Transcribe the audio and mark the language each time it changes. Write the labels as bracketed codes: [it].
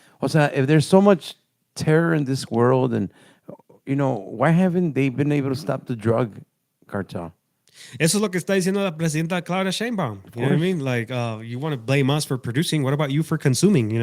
[es] O sea, [en] if there's so much terror in this world and, why haven't they been able to stop the drug cartel? [es] Eso es lo que está diciendo la presidenta Claudia Sheinbaum. [en] You know what I mean? Like, you want to blame us for producing. What about you for consuming?